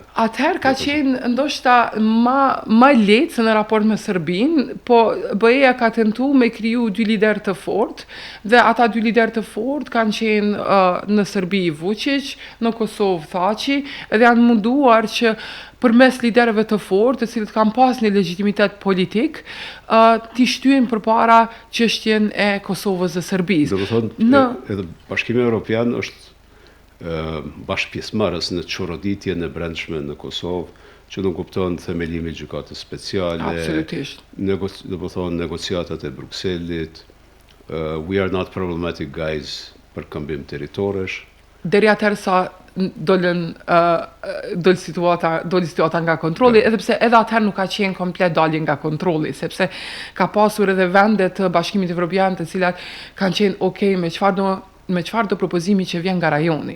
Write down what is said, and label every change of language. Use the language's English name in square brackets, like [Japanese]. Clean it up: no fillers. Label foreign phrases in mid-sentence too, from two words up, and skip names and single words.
[Albanian] Atëherë ka qenë ndoshta më lehtë se në raport me Serbinë, po BE-ja ka tentuar me kriju dy lider të fortë dhe ata dy lider të fortë kanë qenë në Serbi Vučić, në Kosovë Thaçi, dhe janë munduar që përmes liderëve të fortë, të cilët kanë pas një legjitimitet politik, t'i shtyjnë përpara çështjen e Kosovës dhe Serbisë. Do të thonë, edhe Bashkimi Evropian është bashkëpjesëmarrës në çoroditjen e brendshme në Kosovë, që nuk kupton themelimin e gjykatës speciale. Absolutisht. Do të thonë negociatat e Brukselit, [English] we are not problematic guys [Albanian] për këmbim territoresh. Deri atëherë sa doli situata nga kontrolli, edhe pse edhe atëherë nuk ka qenë komplet dalje nga kontrolli, sepse ka pasur edhe vende të Bashkimit Evropian të cilat kanë qenë okay me çfarë do propozimi që vjen nga rajoni.